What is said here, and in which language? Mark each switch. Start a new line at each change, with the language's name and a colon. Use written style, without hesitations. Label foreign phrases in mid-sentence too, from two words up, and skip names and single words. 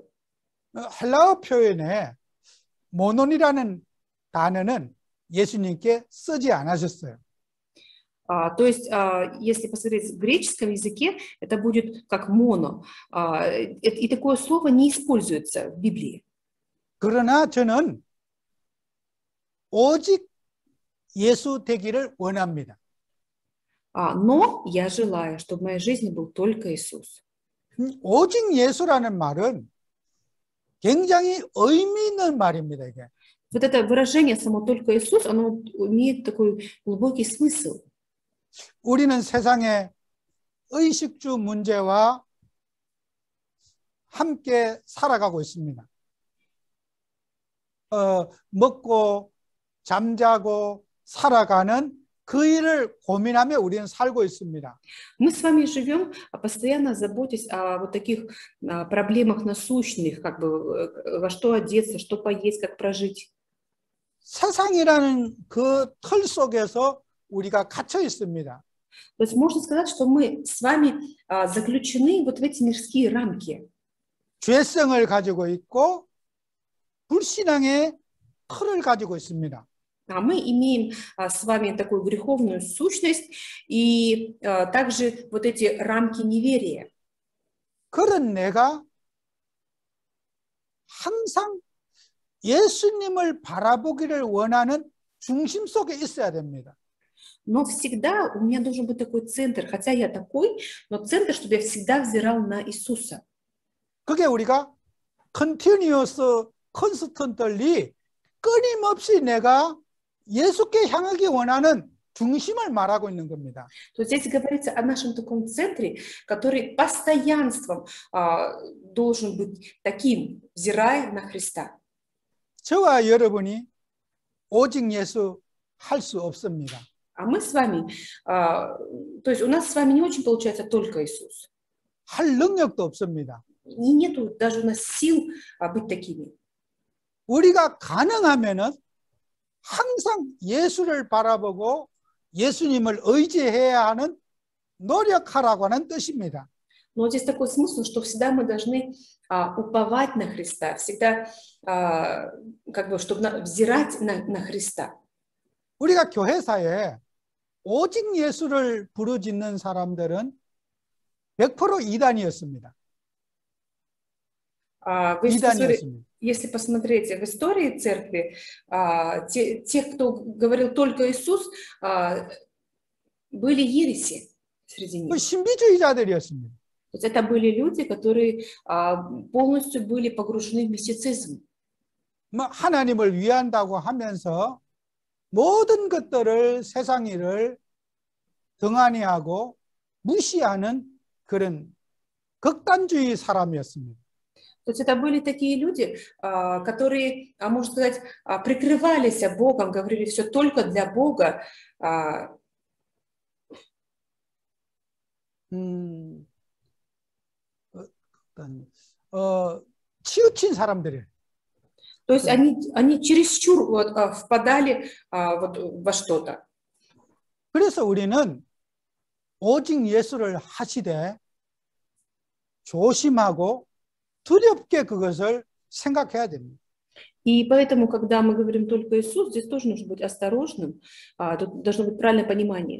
Korean: 헬라어 표현에 모논이라는 단어는 예수님께 쓰지 않으셨어요.
Russian: То есть, если посмотреть в греческом языке, это будет как моно. И такое слово не используется в Библии.
Korean: 그러나 저는 오직 예수 되기를 원합니다.
Russian: Но я желаю, чтобы в моей жизни был только Иисус.
Korean: 오직 예수라는 말은 굉장히 의미 있는 말입니다. 이게.
Russian: Вот это выражение само только Иисус, оно имеет такой глубокий смысл.
Korean: 우리는 세상의 의식주 문제와 함께 살아가고 있습니다. 먹고 잠자고 살아가는 그 일을 고민하며 우리는 살고 있습니다.
Russian: Мы с вами живем, постоянно заботясь о вот таких проблемах насущных, как бы во что одеться, что поесть, как прожить.
Korean: 세상이라는 그 틀 속에서 우리가 갇혀 있습니다.
Russian: То есть можно сказать, что мы с вами заключены вот в эти мирские рамки.
Korean: 죄성을 가지고 있고 불신앙의 틀을 가지고 있습니다.
Russian: А мы имеем с вами такую греховную сущность и также вот эти рамки неверия.
Korean: 그런 내가 항상 예수님을 바라보기를 원하는 중심 속에 있어야 됩니다.
Russian: Но всегда у меня должен быть такой центр, хотя я такой, но центр, чтобы я всегда взирал на Иисуса.
Korean: 그게 우리가
English: continuous, constantly
Korean: 끊임없이 내가 예수께 향하기 원하는 중심을 말하고 있는 겁니다.
Russian: То здесь говорится о нашем таком центре, который постоянством должен быть таким, взирая на Христа.
Korean: 저와 여러분이 오직 예수 할 수 없습니다.
Russian: А мы с вами, то есть у нас с вами не очень получается только Иисус.
Korean: 할 능력도 없습니다.
Russian: И нету даже у нас сил быть такими.
Korean: 우리가 가능하면은 항상 예수를 바라보고 예수님을 의지해야 하는 노력하라고 하는 뜻입니다.
Russian: Но здесь такой смысл, что всегда мы должны уповать на Христа, всегда как бы, чтобы взирать на Христа.
Korean: 우리가 교회사에 오직 예수를 부르짖는 사람들은 100% 이단이었습니다. 이단이었습니다.
Russian: Если посмотреть в истории церкви, тех, кто говорил только Иисус, были ереси среди них.
Korean: 신비주의자들이었습니다.
Russian: То есть это были люди, которые полностью были погружены в мистицизм.
Korean: 하나님을 위한다고 하면서 모든 것들을 세상 일을 등한히 하고 무시하는 그런 극단주의 사람이었습니다.
Russian: То есть это были такие люди, которые, можно сказать, прикрывались Богом, говорили все только для Бога.
Korean: 치우친 사람들이에요.
Russian: То есть они чересчур впадали во что-то.
Korean: 그래서 우리는 오직 예수를 하시되 조심하고 두렵게 그것을 생각해야 됩니다.
Russian: И поэтому, когда мы говорим только Иисус, здесь тоже нужно быть осторожным, тут должно быть правильное понимание.